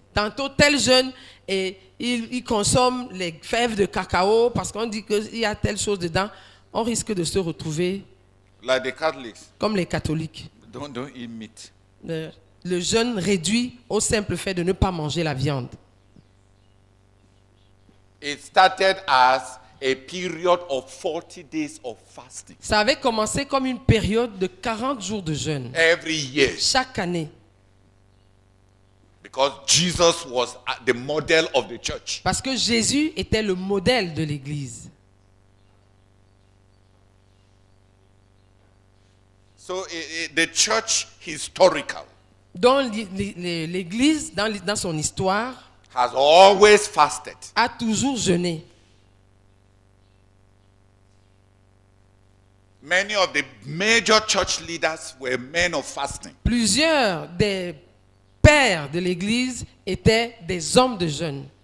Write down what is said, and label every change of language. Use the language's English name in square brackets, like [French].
[French] Tantôt tel jeûne et il consomme les fèves de cacao parce qu'on dit qu'il y a telle chose dedans. On risque de se retrouver [English] like the Catholics. [French] Comme les catholiques. [English] Don't eat meat. [French] Le jeûne réduit au simple fait de ne pas manger la viande. [English] It started as a period of 40 days of fasting. [French] Ça avait commencé comme une période de 40 jours de jeûne. [English] Every year. [French] Chaque année. [English] Because Jesus was the model of the church. [French] Parce que Jésus était le modèle de l'Église. [English] So the church historical. [French] Donc l'Église dans son histoire [English] has always fasted. [French] A toujours jeûné. [English] Many of the major church leaders were men of fasting. [French] Plusieurs des pères de l'Église étaient des hommes de jeûne.